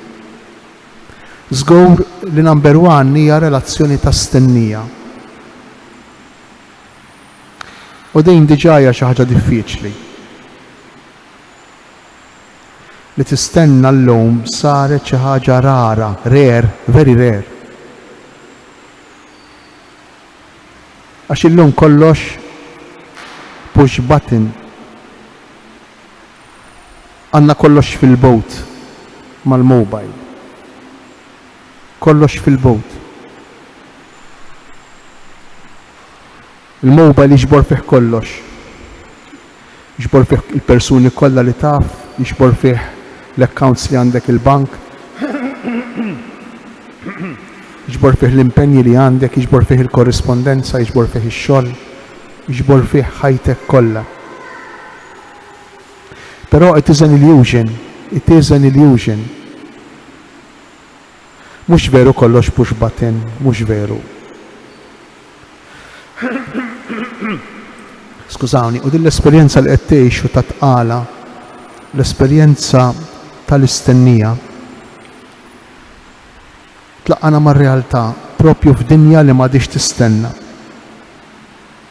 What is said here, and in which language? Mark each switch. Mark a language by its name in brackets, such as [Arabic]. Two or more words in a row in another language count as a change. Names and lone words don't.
[Maltese] Żgur li number 1 hija relazzjoni ta' stennija. U din diġà hija xi ħaġa diffiċli. Li tistenna llum saret xi ħaġa rara, [English] rare, very rare. [Maltese] Għax illum kollox [English] push button. [Maltese] Għandna kollox fil-bot mal-mobile. Kollox fil-bot. Il-mobile jiġbor fih kollox. Jiġbor fih il-persuni kollha li taf, jiġbor fih l-accounts li għandek il-bank, jiġbor fih l-impenji li għandek, jiġbor fih il-korrispondenza, jiġbor fih ix-xogħol, jiġbor fih ħajtek kollha. [English] Però it is an illusion. [Maltese] Mhux veru kollox [English] push button, [Maltese] mhux veru. Skużawni, u din l-esperjenza li qed tgħixu ta' tqala, l-esperjenza tal-istennija, tlaqqana mar-realtà propju f'dinja li m'għadix tistenna.